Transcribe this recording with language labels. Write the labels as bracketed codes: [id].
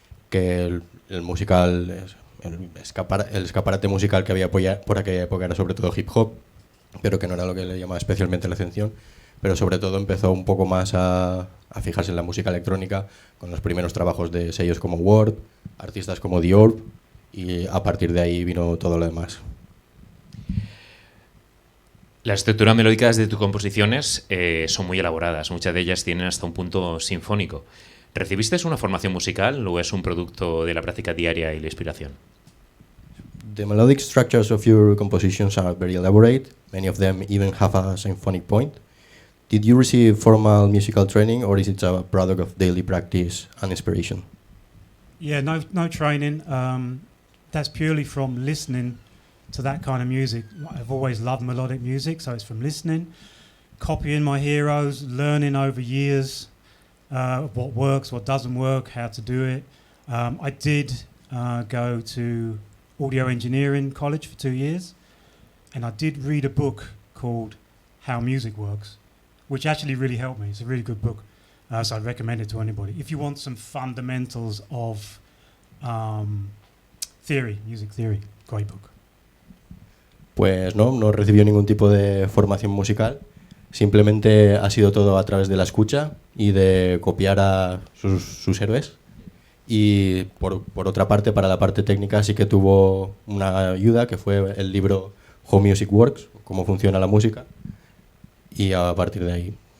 [es] Que el musical, el escaparate musical que había por aquella época era sobre todo hip hop, pero que no era lo que le llamaba especialmente la atención, pero sobre todo empezó un poco más a fijarse en la música electrónica con los primeros trabajos de sellos como Warp, artistas como The Orb, y a partir de ahí vino todo lo demás. Las estructuras melódicas de tus composiciones son muy elaboradas, muchas de ellas tienen hasta un punto sinfónico. ¿Recibiste una formación musical o es un producto de la práctica diaria y la inspiración? [en] The melodic structures of your compositions are very elaborate. Many of them even have a symphonic point. Did you receive formal musical training or is it a product of daily practice and inspiration? Yeah, no training. That's purely from listening to that kind of music. I've always loved melodic music, so it's from listening, copying my heroes, learning over years what works, what doesn't work, how to do it. I did go to audio engineering college for 2 years, and I did read a book called How Music Works, which actually really helped me. It's a really good book, so I'd recommend it to anybody. If you want some fundamentals of theory, music theory, great book. [es] Pues no recibió ningún tipo de formación musical, simplemente ha sido todo a través de la escucha y de copiar a sus héroes. Y por otra parte, para la parte técnica sí que tuvo una ayuda, que fue el libro How Music Works, cómo funciona la música, y a partir de ahí.